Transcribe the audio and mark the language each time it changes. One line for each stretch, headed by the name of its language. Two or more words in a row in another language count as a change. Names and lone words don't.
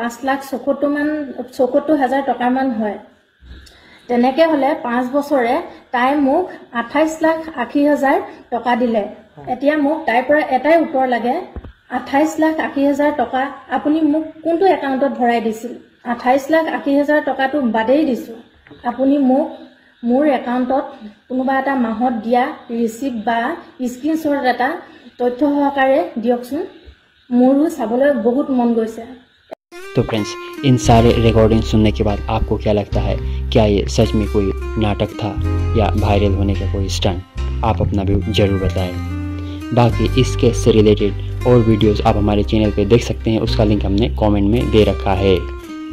Assamese: 5,74,000 টকামান হয় তেনেকৈ হ'লে 5 বছৰে তাই মোক 28,80,000 টকা দিলে এতিয়া মোক তাইৰ পৰা এটাই উত্তৰ লাগে 28,80,000 টকা আপুনি মোক কোনটো একাউণ্টত ভৰাই দিছিল 28,80,000 টকাটো বাদেই দিছোঁ আপুনি মোক মোৰ একাউণ্টত কোনোবা এটা মাহত দিয়া ৰিচিপ্ট বা স্ক্ৰীনশ্বট এটা তথ্য সহকাৰে দিয়কচোন মোৰো চাবলৈ বহুত মন গৈছে।
Hindi: तो फ्रेंड्स, इन सारे रिकॉर्डिंग सुनने के बाद आपको क्या लगता है, क्या ये सच में कोई नाटक था या वायरल होने का कोई स्टंट? आप अपना व्यू जरूर बताएं। बाकी इस केस से रिलेटेड और वीडियोस आप हमारे चैनल पे देख सकते हैं, उसका लिंक हमने कमेंट में दे रखा है।